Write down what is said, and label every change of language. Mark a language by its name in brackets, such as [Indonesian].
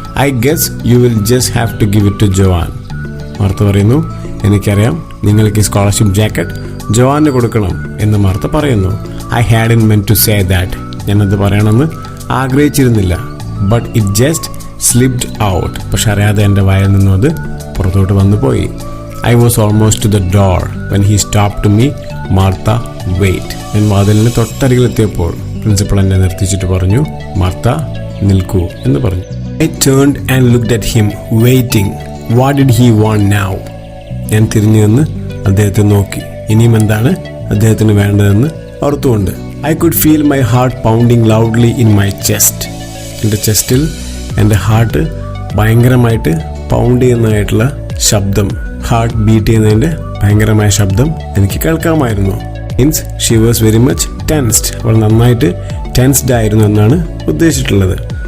[English] I guess you will just have to give it to Joan. [Malayalam] Martha പറയുന്നു, എനിക്കറിയാം, നിങ്ങൾക്ക് ഈ സ്കോളർഷിപ്പ് ജാക്കറ്റ് ജോവാന് കൊടുക്കണം എന്ന് മാർത്ത പറയുന്നു. [English] I hadn't meant to say that. [Malayalam] ഞാനത് പറയണമെന്ന് ആഗ്രഹിച്ചിരുന്നില്ല. [English] But it just slipped out. [Malayalam] പക്ഷെ അറിയാതെ എൻ്റെ വായിൽ നിന്നും അത് പുറത്തോട്ട് വന്നു പോയി. [English] I was almost to the door when he stopped to me. Martha, wait. [Malayalam] ഞാൻ വാതിലിന് തൊട്ടരികിലെത്തിയപ്പോൾ പ്രിൻസിപ്പൾ എന്നെ നിർത്തിച്ചിട്ട് പറഞ്ഞു, മാർത്ത, നിൽക്കൂ എന്ന് പറഞ്ഞു. [English] I turned and looked at him, waiting. What did he want now? [Malayalam] ഞാൻ തിരിഞ്ഞു നിന്ന് അദ്ദേഹത്തെ നോക്കി. ഇനിയും എന്താണ് അദ്ദേഹത്തിന് വേണ്ടതെന്ന് ഓർത്തുകൊണ്ട്. [English] I could feel my heart pounding loudly in my chest. [Malayalam] എൻ്റെ ചെസ്റ്റിൽ എൻ്റെ ഹാർട്ട് ഭയങ്കരമായിട്ട് പൗണ്ട് ചെയ്യുന്നതായിട്ടുള്ള ശബ്ദം, ഹാർട്ട് ബീറ്റ് ചെയ്യുന്നതിൻ്റെ ഭയങ്കരമായ ശബ്ദം എനിക്ക് കേൾക്കാമായിരുന്നു. [English] Means she was very much tensed. [Malayalam] അവൾ നന്നായിട്ട് ടെൻസ്ഡ് ആയിരുന്നു എന്നാണ് ഉദ്ദേശിച്ചിട്ടുള്ളത്.